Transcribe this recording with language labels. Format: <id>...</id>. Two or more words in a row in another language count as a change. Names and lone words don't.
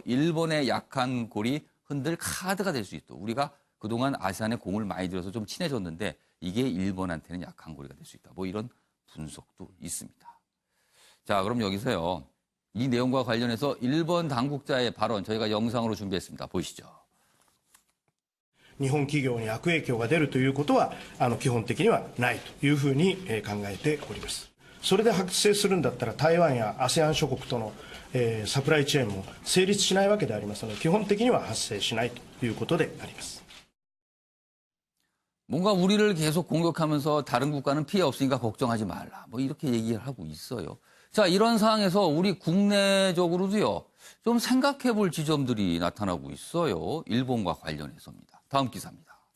<ko>일본의 약한 골이 흔들 카드가 될 수 있다. 우리가 그동안 아세안에 공을 많이 들여서 좀 친해졌는데 이게 일본한테는 약한 고리가 될 수 있다. 뭐 이런 분석도 있습니다. 자, 그럼 여기서요. 이 내용과 관련해서 일본 당국자의 발언 저희가 영상으로 준비했습니다. 보시죠.</ko> <ja>日本企業に悪影響が出るということは基本的にはないというふうに考えております。それで発生するんだったら台湾や ASEAN 諸国とのサプライチェーンも成立しないわけでありますので基本的には発生しないということであります。</ja> <ko>뭔가 우리를 계속 공격하면서 다른 국가는 피해 없으니까 걱정하지 말라. 뭐 이렇게 얘기를 하고 있어요. 자, 이런 상황에서 우리 국내적으로도요. 좀 생각해 볼 지점들이 나타나고 있어요. 일본과 관련해서입니다. 다음 기사입니다.</ko>